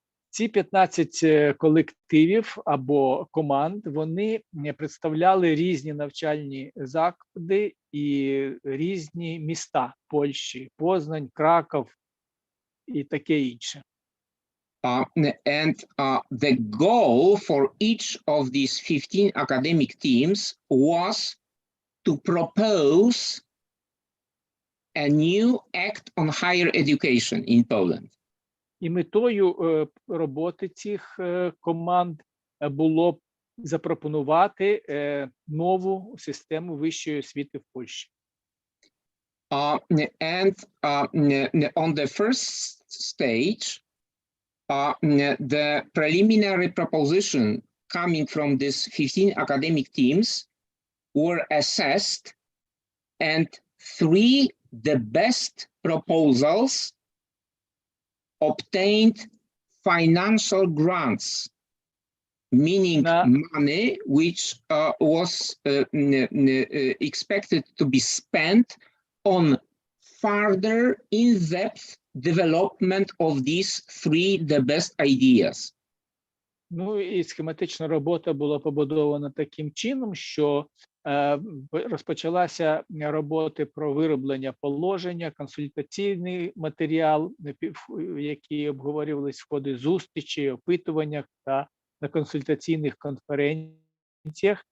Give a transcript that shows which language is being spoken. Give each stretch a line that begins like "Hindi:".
Ukrainian: Ці 15 колективів або команд, вони представляли різні навчальні заклади і різні міста Польщі, Познань, Краков і таке інше.
English: And the goal for each of these 15 academic teams was to propose a new act on higher education in Poland.
Ukrainian: І метою роботи цих команд було запропонувати нову систему вищої освіти в Польщі.
English: And on the first stage, the preliminary proposition coming from these 15 academic teams were assessed, and 3 the best proposals obtained financial grants, meaning money which was expected to be spent on further in-depth development of these 3 the best ideas.
Ukrainian: Ну і схематична робота була побудована таким чином, що розпочалася роботи про вироблення положення, консультаційний матеріал, які обговорювалися в ході зустрічей, опитуваннях та на консультаційних конференціях.